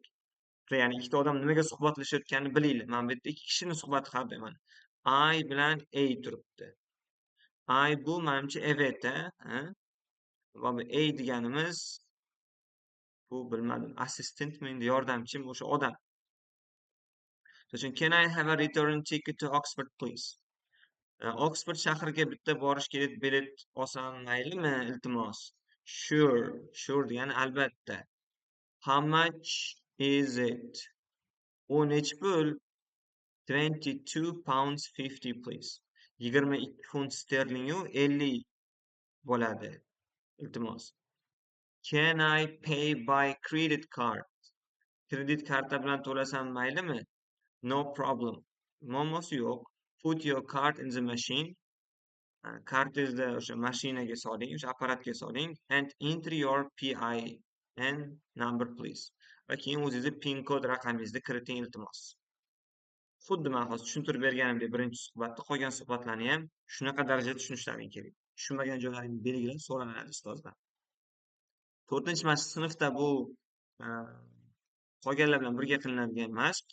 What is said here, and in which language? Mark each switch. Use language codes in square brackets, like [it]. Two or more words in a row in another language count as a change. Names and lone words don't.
[uz] Ya'ni ikkita odam nimaga suhbatlashayotganini bilinglar. Mana bu yerda ikki kishining suhbati har doim I bilan A turibdi. I bu menimcha Eveta, va bu A deganimiz bu bilmadim, assistentmi, endi yordamchim, o'sha odam. [en] So'ng can I have a return ticket to Oxford please? [uz] Oxford shahriga bitta borish kerak, bilet olsam maylimi, iltimos? Sure degani albatta. [en] How much is it? [uz] U nechi pul? 22 [en] pounds 50 please. [uz] 22 funt sterlingu 50 bo'ladi. Iltimos. [en] Can I pay by credit card? [uz] Kredit karta bilan to'lasam maylimi? [en] No problem. [uz] Muammosi yo'q. [en] Put your card in the machine. [uz] Kartingizni o'sha mashinaga soling, o'sha apparatga soling [en] and enter your PIN number please. [uz] Va keyin o'zingizni PIN kod raqamingizni kiriting iltimos. Xuddi men hozir tushuntirib berganimdek birinchi suhbatda qolgan suhbatlarni ham shunaqa darajada tushunishlaring kerak. Tushunmagan joylaringni belgilab so'ranadi ustozdan. 4-mashq sinfda bu qolganlar bilan birga qilinadigan mashq.